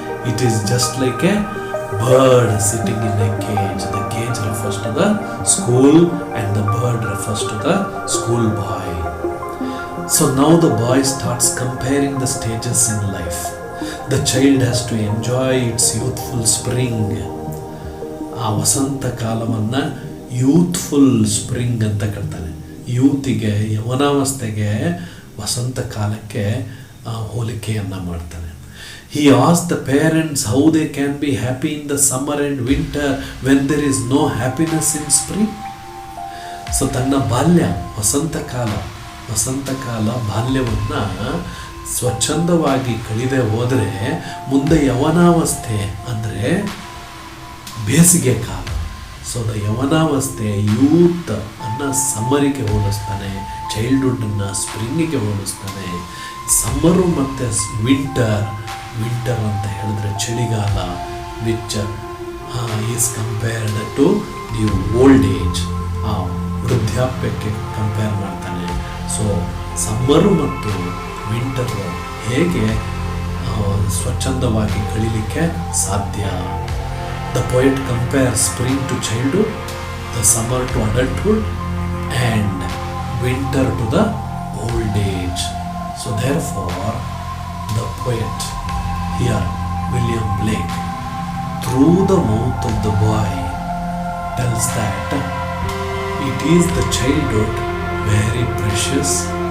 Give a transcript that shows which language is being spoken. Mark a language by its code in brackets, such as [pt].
[en] It is just like a bird sitting in a cage. The cage refers to the school and the bird refers to the school boy. So now the boy starts comparing the stages in life. The child has to enjoy its youthful spring. [kn] ಆ ವಸಂತ ಕಾಲವನ್ನು [en] youthful spring [kn] ಅಂತ ಕರ್ತಾನೆ. ಯೂತಿಗೆ, ಯವನಾವಸ್ಥೆಗೆ, ವಸಂತ ಕಾಲಕ್ಕೆ ಹೋಲಿಕೆಯನ್ನು ಮಾಡ್ತಾನೆ. [en] He asked the parents how they can be happy in the summer and winter when there is no happiness in spring. [kn] So ತನ್ನ ಬಾಲ್ಯ, ವಸಂತ ಕಾಲ ಬಾಲ್ಯವನ್ನು ಸ್ವಚ್ಛಂದವಾಗಿ ಕಳೆದೇ ಹೋದರೆ ಮುಂದೆ ಯವನಾವಸ್ಥೆ ಅಂದರೆ ಬೇಸಿಗೆ ಕಾಲ. [en] so the [kn] ಯವನಾವಸ್ಥೆ, ಯೂತ್ ಅನ್ನು ಸಮ್ಮರಿಗೆ ಹೋಲಿಸ್ತಾನೆ, ಚೈಲ್ಡ್ಹುಡ್ಡನ್ನು ಸ್ಪ್ರಿಂಗಿಗೆ ಹೋಲಿಸ್ತಾನೆ. ಸಮ್ಮರು ಮತ್ತು ವಿಂಟರ್ ಅಂತ ಹೇಳಿದ್ರೆ ಚಳಿಗಾಲ, [en] which is compared to the old age, [kn] ವೃದ್ಧಾಪ್ಯಕ್ಕೆ compare ಮಾಡ್ತಾನೆ. ಸೊ ಸಮ್ಮರು ಮತ್ತು ವಿಂಟರು ಹೇಗೆ ಸ್ವಚ್ಛಂದವಾಗಿ ಕಳೀಲಿಕ್ಕೆ ಸಾಧ್ಯ. [en] The poet compares spring to childhood, the summer to adulthood, and winter to the old age. So therefore, the poet here, William Blake, through the mouth of the boy, tells that it is the childhood very precious.